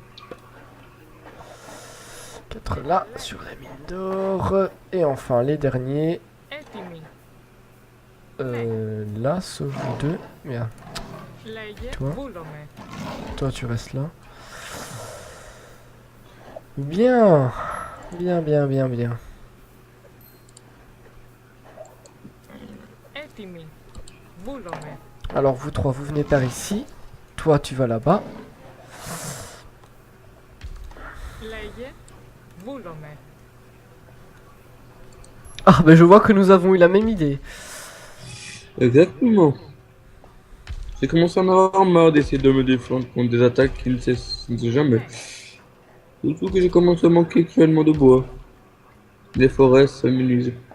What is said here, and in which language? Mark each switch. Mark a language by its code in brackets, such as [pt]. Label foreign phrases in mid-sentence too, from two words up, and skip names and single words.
[fr] 4 là, sur la mine d'or. Et enfin, les derniers. [el] Έτοιμοι. [fr] Là, sauf vous deux. Merde, [el] Λέγε, [fr] Toi. [el] βούλομαι. [fr] toi tu restes là. Bien. Bien, bien, bien, bien. [el] Έτοιμοι. Βούλομαι. [fr] Alors, vous trois, vous venez par ici. Toi, tu vas là-bas. [el] Λέγε, βούλομαι. [fr] Ah, ben je vois que nous avons eu la même idée. Exactement. J'ai commencé à en avoir marre d'essayer de me défendre contre des attaques qui ne cessent jamais. Surtout que j'ai commencé à manquer cruellement de bois. Les forêts s'amenuisent.